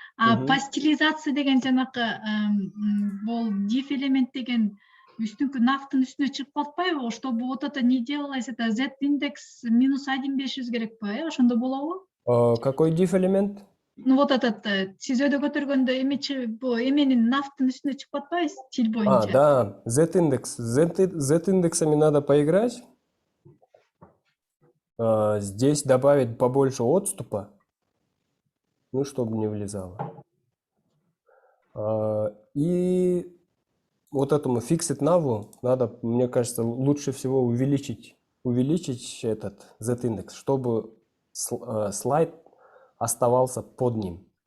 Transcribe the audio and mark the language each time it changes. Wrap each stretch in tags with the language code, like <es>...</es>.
<ru>По стилизации</ru> <ky>деген жанакы бул div элемент деген үстүнкү нафтын үстүнө чыгып калпайбы?</ky> <ru>Чтобы вот это не делалось, это z индекс минус 1,500</ru> <ky>керекпи? Ошондо болобу?</ky> <ru>Какой div элемент? Ну вот этот</ru> <ky>сиз өйдө көтөргөндө эменин нафтын үстүнө чыгып атпайбы стиль боюнча?</ky> <ru>Да, z-индекс. Z-индексами надо поиграть. Здесь добавить побольше отступа, ну, чтобы не влезало. И вот этому fixed nav надо, мне кажется, лучше всего увеличить этот z-индекс, чтобы слайд оставался под ним.</ru>